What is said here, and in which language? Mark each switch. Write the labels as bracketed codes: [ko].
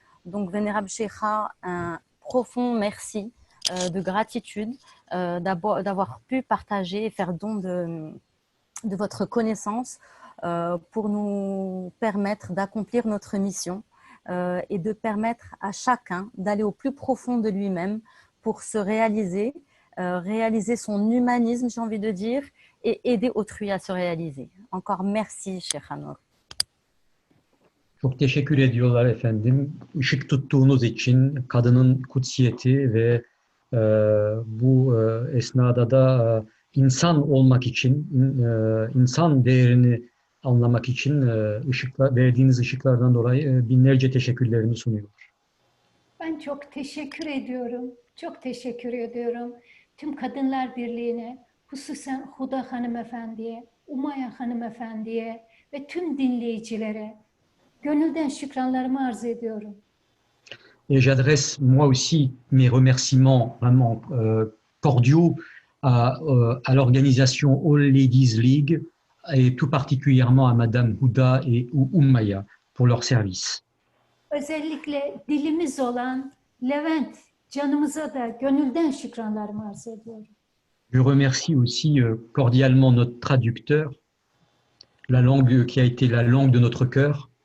[fr] Donc, Vénérable Cheikha, un profond merci de gratitude d'avoir pu partager et faire don de votre connaissance pour nous permettre d'accomplir notre mission et de permettre à chacun d'aller au plus profond de lui-même pour se réaliser, réaliser son humanisme, j'ai envie de dire, et aider autrui à se réaliser. Encore merci, Cheikh Anor. [tr] Çok teşekkür ediyorlar efendim. Işık tuttuğunuz için kadının kutsiyeti ve bu esnada da insan olmak için, insan değerini anlamak için verdiğiniz ışıklardan dolayı binlerce teşekkürlerimi sunuyorlar. Ben çok teşekkür ediyorum. Çok teşekkür ediyorum. Tüm Kadınlar Birliği'ne, hususen Huda hanımefendiye, Umaya hanımefendiye ve tüm dinleyicilere gönülden şükranlarımı arz ediyorum. [fr] Et j'adresse moi aussi mes remerciements vraiment cordiaux à l'organisation All Ladies League et tout particulièrement à Madame Huda et Ummaya pour leur service. [tr] Özellikle dilimiz olan Levent canımıza da gönülden şükranlarımı arz ediyorum. [fr] Je remercie aussi cordialement notre traducteur, la langue qui a été la langue de notre cœur.